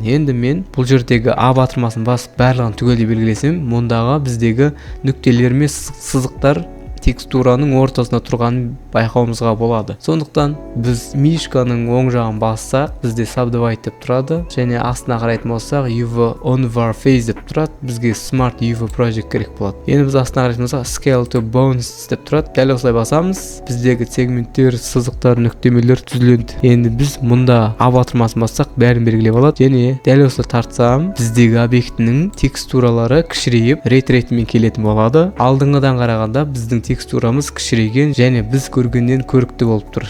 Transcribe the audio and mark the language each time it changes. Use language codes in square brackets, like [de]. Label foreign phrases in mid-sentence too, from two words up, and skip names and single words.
[kk] Енді мен бұл жердегі А батырмасын басып барлығын түгелдей белгілесем, мұндағы біздегі нүктелер мен сызықтар текстураның ортасында тұрғанын байқауымызға болады. Сондықтан біз мишканың оң жағын бассақ, бізде subdivide деп тұрады. Және астына қарайтын болсақ, [en] UV on var face [kk] деп тұрады. Бізге [en] smart UV project [kk] керек болады. Енді біз астына қарайтын болсақ, [en] scale to bones [kk] деп тұрады. Дәл осылай басамыз, біздегі сегменттер, сызықтар, нүктемелер түзіленді. Енді біз мұнда А батырмасын бассақ, бәрін белгілеп алады. Және дәл осылай тартсам, біздегі объектінің текстуралары кішірейіп, рет-ретімен келетін болады. Алдыңғыдан қарағанда біздің текстурамыз кішірейген және біз көргеннен көрікті болып тұр.